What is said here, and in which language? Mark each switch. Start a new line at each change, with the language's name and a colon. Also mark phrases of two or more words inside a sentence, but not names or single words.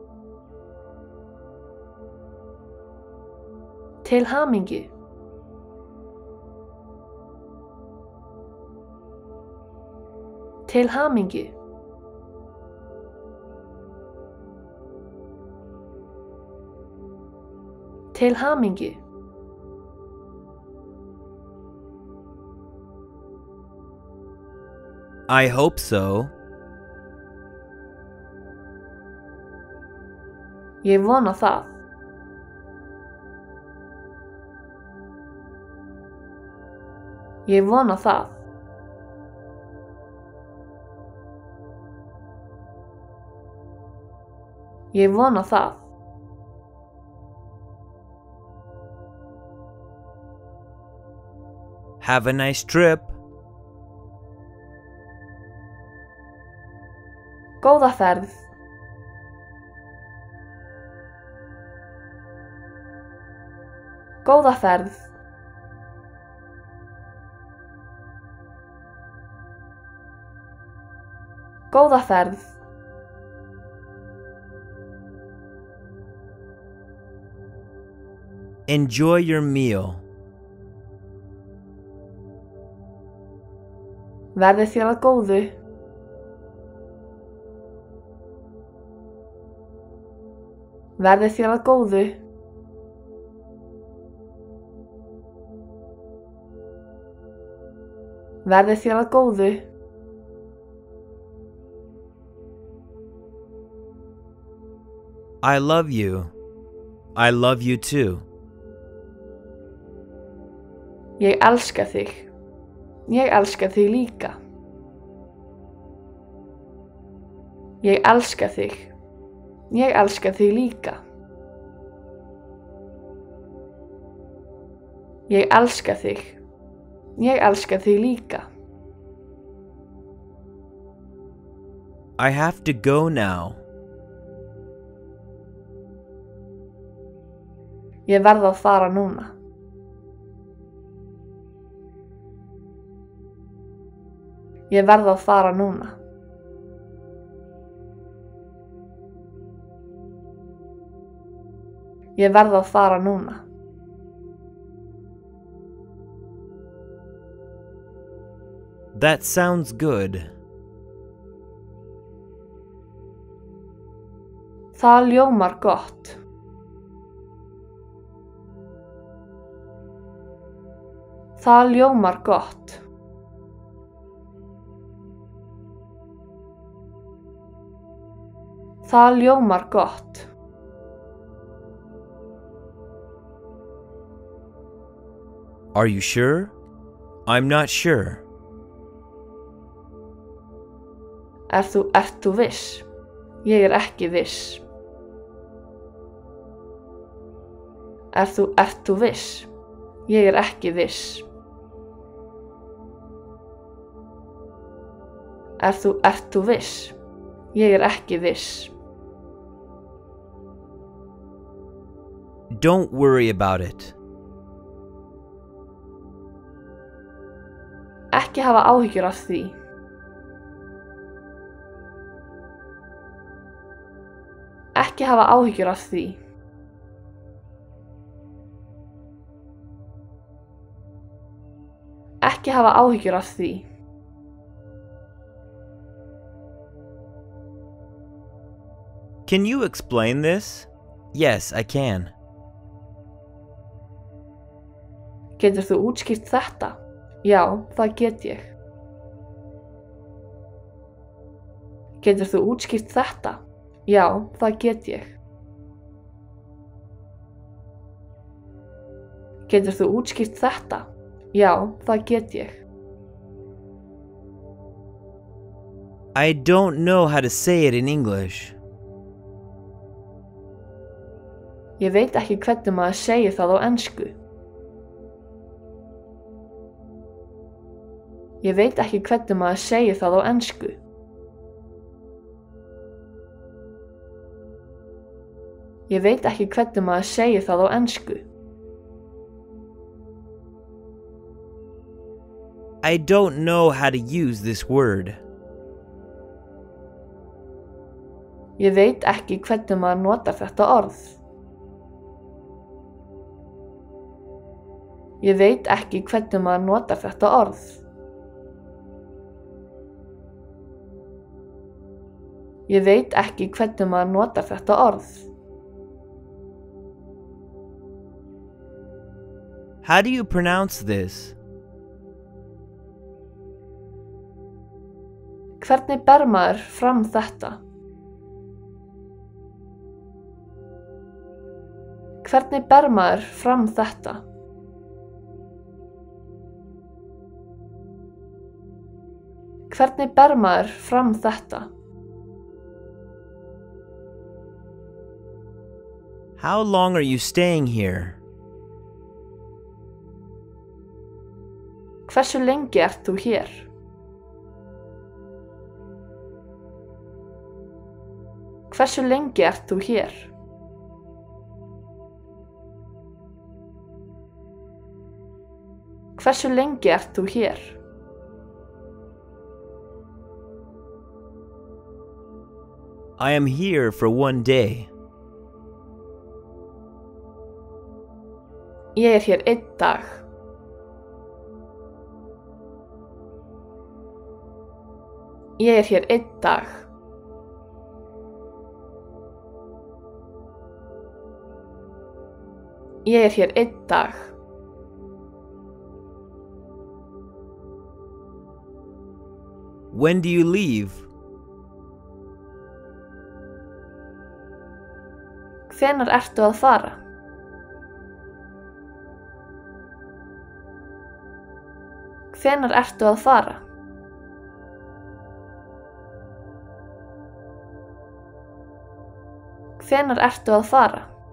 Icelandic: Til hamingju. Til hamingju. Til hamingju.
English: I hope so.
Icelandic: Ég vona það. Ég vona það. Ég vona það.
English: Have a nice trip.
Icelandic: Góða ferð. Góða ferð. Góða ferð.
English: Enjoy your meal.
Icelandic: Verði þér að góðu. Verði þér að góðu. Verði þér að góðu.
English: I love you. I love you too.
Icelandic: Ég elska þig. Ég elska þig líka. Ég elska þig. Ég elska þig líka. Ég elska þig. Ég elska þig líka.
English: I have to go now.
Icelandic: Ég verð að fara núna. Ég verð að fara núna. Ég verð að fara núna.
English: That sounds good.
Icelandic: Það ljómar gott. Það ljómar gott. Það ljómar gott.
English: Are you sure? I'm not sure.
Icelandic: Ert þú viss? Ég ekki viss. Ert þú viss? Ég ekki viss. Ert þú viss? Ég ekki viss.
English: Don't worry about it.
Icelandic: Ekki hafa áhyggjur af því. Ekki hafa áhyggjur af því. Ekki hafa áhyggjur af því.
English: Can you explain this? Yes, I can.
Icelandic: Getur þú útskýrt þetta? Já, það get ég. Getur þú útskýrt þetta? Já, það get ég. Getur þú útskýrt þetta? Já, það get ég.
English: I don't know how to say it in English.
Icelandic: Ég veit ekki hvernig maður segir það á ensku. Ég veit ekki hvernig maður segir það á ensku. Ég veit ekki hvernig maður segir það á ensku.
English: I don't know how to use this word.
Icelandic: Ég veit ekki hvernig maður notar þetta orð. Ég veit ekki hvernig maður notar þetta orð. Ég veit ekki hvernig maður notar þetta orð.
English: How do you pronounce this?
Icelandic: Hvernig ber maður fram þetta? Hvernig ber maður fram þetta? Hvernig ber maður fram þetta?
English: How long are you staying here?
Icelandic: Hversu lengi ert þú hér? Hversu lengi ert þú hér? Hversu lengi ert þú hér?
English: I am here for one day.
Icelandic: Ég er hér einn dag. Ég er hér einn dag. Ég er hér einn dag.
English: When do you leave?
Icelandic: Hvenær ertu að fara? Hvenær ertu að fara? Hvenær ertu að fara?